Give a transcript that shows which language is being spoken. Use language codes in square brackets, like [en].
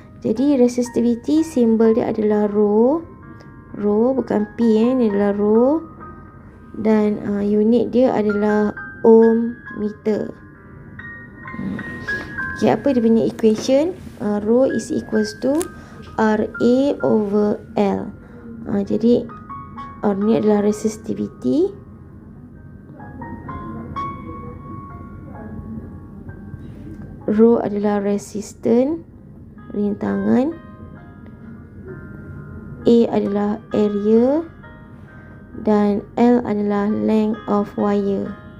[ms] Jadi resistivity simbol dia adalah rho bukan P, ni adalah rho, dan unit dia adalah ohm meter. Okay, apa dia punya equation? [en] Rho is equals to RA over L. [ms] Jadi R ni adalah resistivity, rho adalah resistance, rintangan, A adalah area, dan L adalah [en] length of wire.